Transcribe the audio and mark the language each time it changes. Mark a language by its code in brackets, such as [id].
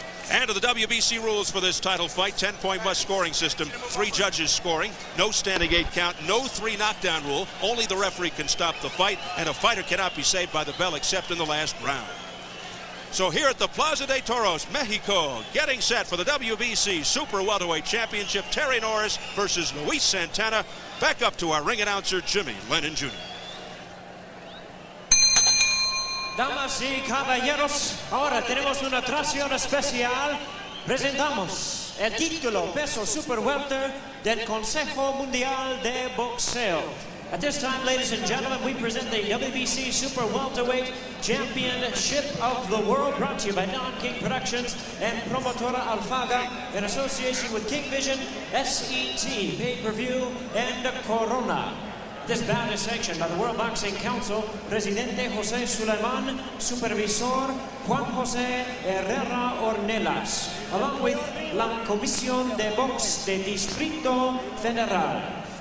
[en] And to the WBC rules for this title fight, 10-point must scoring system, 3 judges scoring, no standing 8 count, no 3 knockdown rule, only the referee can stop the fight, and a fighter cannot be saved by the bell except in the last round. So here at the Plaza de Toros, Mexico, getting set for the WBC Super Welterweight Championship, Terry Norris versus Luis Santana. Back up to our ring announcer, Jimmy Lennon Jr. [es] Damas y caballeros, ahora tenemos una atracción especial. Presentamos el título peso super welter del Consejo Mundial de Boxeo. [en] At this time, ladies and gentlemen, we present the WBC Super Welterweight Championship of the World, brought to you by Don King Productions and Promotora Alfaga in association with King Vision, SET, Pay-Per-View, and Corona. This bout is sanctioned by the World Boxing Council, Presidente José Suleiman, Supervisor Juan José Herrera Ornelas, along with la Comisión de Box de Distrito Federal.